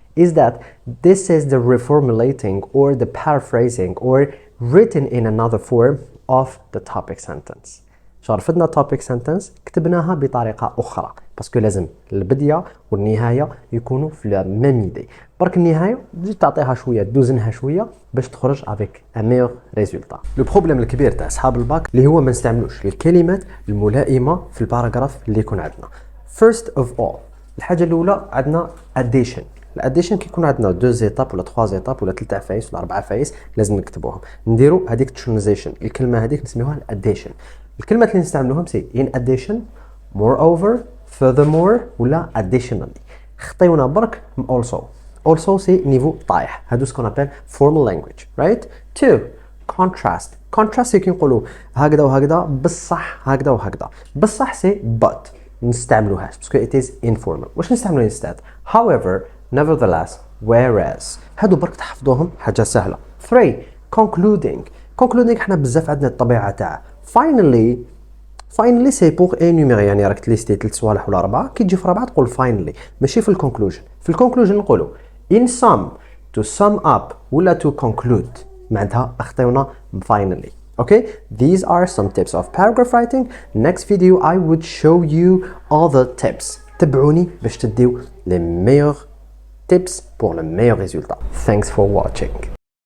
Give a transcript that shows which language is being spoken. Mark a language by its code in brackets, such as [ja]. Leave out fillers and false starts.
[en] Is that this is the reformulating or the paraphrasing or written in another form of the topic sentence. [ar] رفدنا topic sentence كتبناها بطريقة أخرى باسكو لازم البداية والنهاية يكونوا في لا ميم ايدي. برك النهاية تجي تعطيها شوية دوزنها شوية باش تخرج افيك ان ميور ريزولتا. لو بروبليم الكبير تاع اصحاب الباك اللي هو ما نستعملوش الكلمات الملائمة في الباراجراف اللي يكون عندنا. [en] First of all، الحاجة الأولى عندنا addition. [ar] الاديشن كيكون عندنا 2 زيتاب ولا 3 زيتاب ولا 3 عفايس ولا 4 عفايس لازم نكتبوهم. نديرو هذيك ترانزيشن، الكلمه هذيك نسميوها الاديشن. [en] الكلمات اللي نستعملوهم سي in addition, moreover, furthermore ولا additionally. [ar] خطيونا برك also سي نيفو طايح. [en] هادو سكون ابل formal language, right? [ar] 2 contrast كي نقولوا هكذا وهكذا بصح هكذا وهكذا بصح سي but نستعملوهاش باسكو it is informal. [en] واش نستعملو instead؟ however, nevertheless, whereas. [ar] هادو برك تحفظوهم حاجه سهله. 3 concluding حنا بزاف عندنا الطبيعه تاع finally سي بور انيميري، يعني راك تليستي 3 صوالح ولا 4 كي تجي في 4 تقول finally، ماشي في الكونكلوجن. [en] في الكونكلوجن نقولوا in sum, to sum up ولا to conclude. [ar] معناتها اخطيونا finally. [en] Okay, these are some tips of paragraph writing. Next video I would show you other tips. [fr] تبعوني باش تديو les meilleurs tips pour le meilleur résultat. Thanks for watching.